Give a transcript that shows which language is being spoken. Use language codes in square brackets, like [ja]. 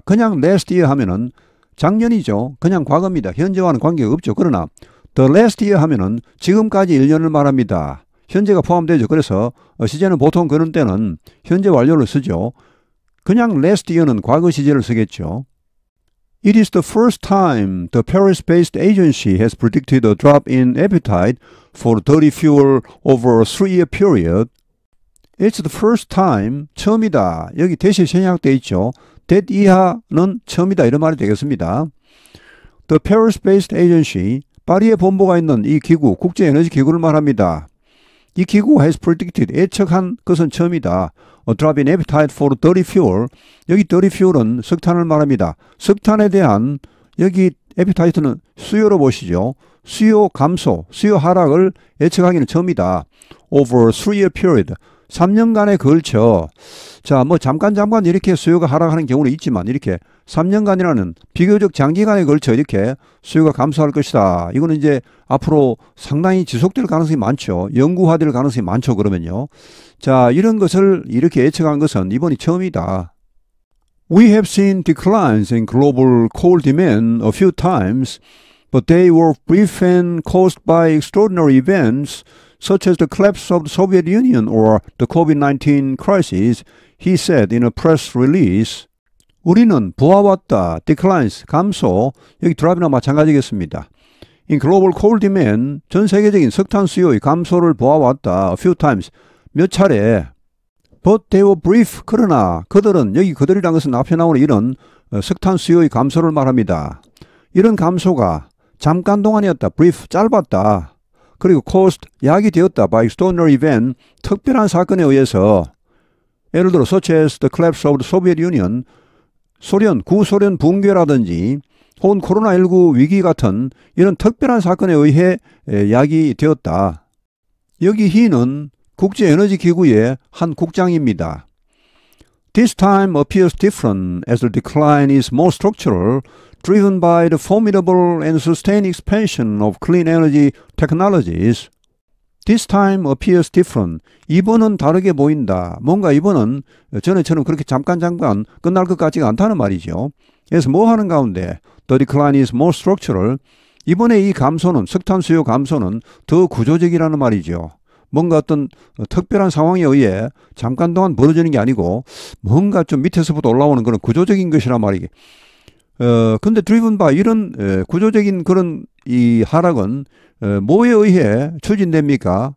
[ko] 그냥 last year 하면은 작년이죠. 그냥 과거입니다. 현재와는 관계가 없죠. 그러나 [en] the last year [ko] 하면은 지금까지 1년을 말합니다. 현재가 포함되죠. 그래서 시제는 보통 그런 때는 현재 완료를 쓰죠. 그냥 last year는 과거 시제를 쓰겠죠. [en] It is the first time the Paris-based agency has predicted a drop in appetite for dirty fuel over a 3-year period. It's the first time, [ko] 처음이다. 여기 대시 생략되어 있죠. that 이하는 처음이다 이런 말이 되겠습니다. The Paris-based agency, 파리에 본부가 있는 이 기구, 국제에너지기구를 말합니다. 이 기구가 has predicted, 예측한 것은 처음이다. [en] A drop in appetite for dirty fuel. [ko] 여기 dirty fuel은 석탄을 말합니다. 석탄에 대한 여기 appetite는 수요로 보시죠. 수요 감소, 수요 하락을 예측하기는 처음이다. [en] Over a 3-year period. [ko] 3년간에 걸쳐 자, 뭐 잠깐 이렇게 수요가 하락하는 경우는 있지만 이렇게 3년간이라는 비교적 장기간에 걸쳐 이렇게 수요가 감소할 것이다. 이거는 이제 앞으로 상당히 지속될 가능성이 많죠. 영구화될 가능성이 많죠. 그러면요. 자, 이런 것을 이렇게 예측한 것은 이번이 처음이다. [en] We have seen declines in global coal demand a few times, but they were brief and caused by extraordinary events such as the collapse of the Soviet Union or the COVID-19 crisis, he said in a press release. [ko] 우리는 보아왔다. declines, 감소. 여기 드랍이나 마찬가지겠습니다. [en] In global coal demand, [ko] 전 세계적인 석탄 수요의 감소를 보아왔다. [en] A few times, [ko] 몇 차례. [en] But they were brief. [ko] 그러나 그들은, 여기 그들이란 것은 앞에 나오는 이런 석탄 수요의 감소를 말합니다. 이런 감소가 잠깐 동안이었다. brief, 짧았다. 그리고 caused, 야기되었다. [en] by extraordinary event, [ko] 특별한 사건에 의해서 예를 들어 [en] such as the collapse of the Soviet Union, [ko] 소련, 구소련 붕괴라든지 혹은 코로나19 위기 같은 이런 특별한 사건에 의해 야기되었다. 여기 he는 국제에너지기구의 한 국장입니다. [en] This time appears different as the decline is more structural, driven by the formidable and sustained expansion of clean energy technologies. This time appears different. [ko] 이번은 다르게 보인다. 뭔가 이번은 전에처럼 그렇게 잠깐 끝날 것 같지가 않다는 말이죠. 그래서 뭐 하는 가운데 [en] the decline is more structural. [ko] 이번에 이 감소는 석탄 수요 감소는 더 구조적이라는 말이죠. 뭔가 어떤 특별한 상황에 의해 잠깐 동안 벌어지는 게 아니고 뭔가 좀 밑에서부터 올라오는 그런 구조적인 것이란 말이게. 근데 driven by 이런 구조적인 그런 이 하락은 뭐에 의해 추진됩니까?